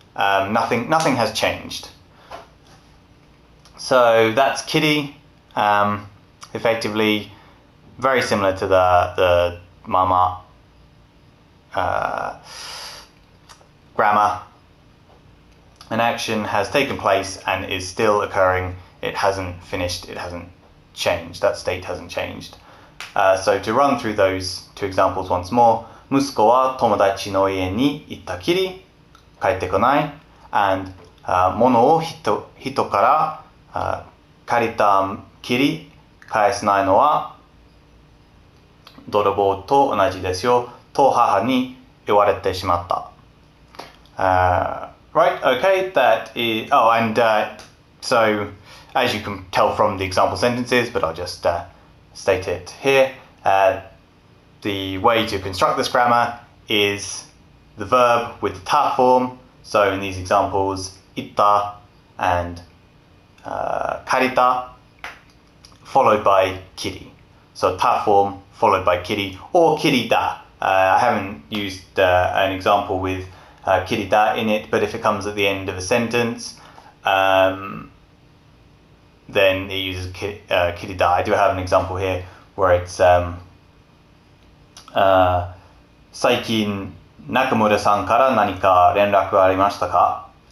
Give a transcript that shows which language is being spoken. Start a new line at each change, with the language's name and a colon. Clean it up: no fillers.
English: Nothing has changed. So that's kiri, effectively very similar to the mama grammar. An action has taken place and is still occurring. It hasn't finished, it hasn't changed, that state hasn't changed. So to run through those two examples once more,
Japanese: 息子は友達の家に行ったきり帰ってこない and 物を人から借りたきり返さないのは泥棒と同じですよと母に言われてしまった.
English: Right, okay, that is, so as you can tell from the example sentences, but I'll just state it here, the way to construct this grammar is the verb with the ta form. So in these examples, itta and karita, followed by kiri. So ta form followed by kiri or kirida. I haven't used an example with kirida in it, but if it comes at the end of a sentence, then it uses kirida. I do have an example here where it's
Japanese: 最近中村さんから何か連絡ありましたか？